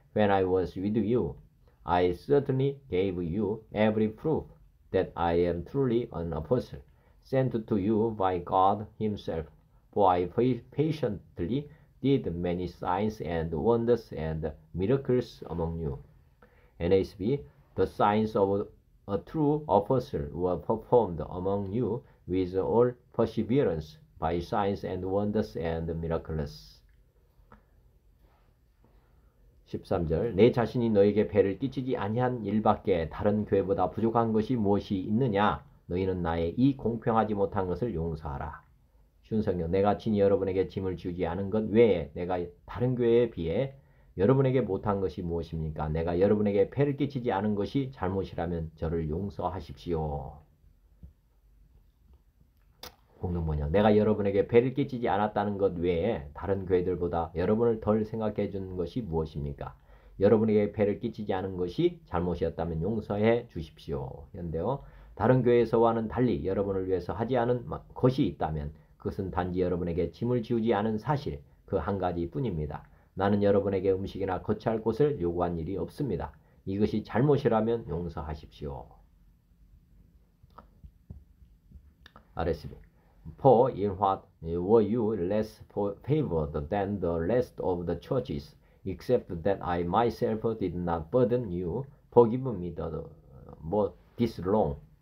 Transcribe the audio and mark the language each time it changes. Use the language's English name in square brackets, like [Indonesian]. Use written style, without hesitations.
[English] When I was with you, I certainly gave you every proof that I am truly an apostle, sent to you by God himself, for I patiently did many signs and wonders and miracles among you. NASB. The signs of a true apostle were performed among you with all perseverance by signs and wonders and miracles. [Korean] 13절. 내 자신이 너에게 배를 끼치지 아니한 일밖에 다른 교회보다 부족한 것이 무엇이 있느냐? 너희는 나의 이 공평하지 못한 것을 용서하라. 쉬운 성경. 내가 친히 여러분에게 짐을 지우지 않은 것 외에 내가 다른 교회에 비해 여러분에게 못한 것이 무엇입니까? 내가 여러분에게 배를 끼치지 않은 것이 잘못이라면 저를 용서하십시오. 공동번역. 내가 여러분에게 배를 끼치지 않았다는 것 외에 다른 교회들보다 여러분을 덜 생각해 주는 것이 무엇입니까? 여러분에게 배를 끼치지 않은 것이 잘못이었다면 용서해 주십시오. 현대어. 다른 교회에서와는 달리 여러분을 위해서 하지 않은 것이 있다면 그것은 단지 여러분에게 짐을 지우지 않은 사실 그 한 가지 뿐입니다. 나는 여러분에게 음식이나 거처할 곳을 요구한 일이 없습니다. 이것이 잘못이라면 용서하십시오. [English] RSB. For in what were you less favored than the rest of the churches, except that I myself did not burden you? Forgive me this wrong.